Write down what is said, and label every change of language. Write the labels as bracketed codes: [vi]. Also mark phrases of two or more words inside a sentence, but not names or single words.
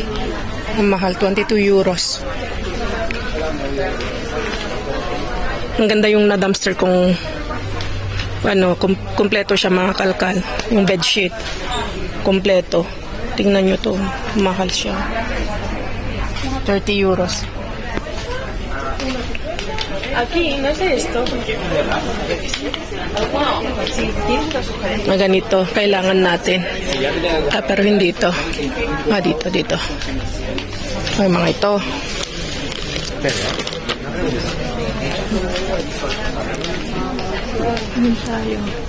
[tl] Ang mahal, 22 euros. Ang ganda yung na-dumpster kung kumpleto siya mga kalkal. Yung bedsheet, kumpleto. Tingnan nyo to, mahal siya. 30 euros. [es] Aquí, no sé esto. [tl] Na ganito, kailangan natin. Pero hindi ito. Dito. Ay, mga ito. Ano tayo?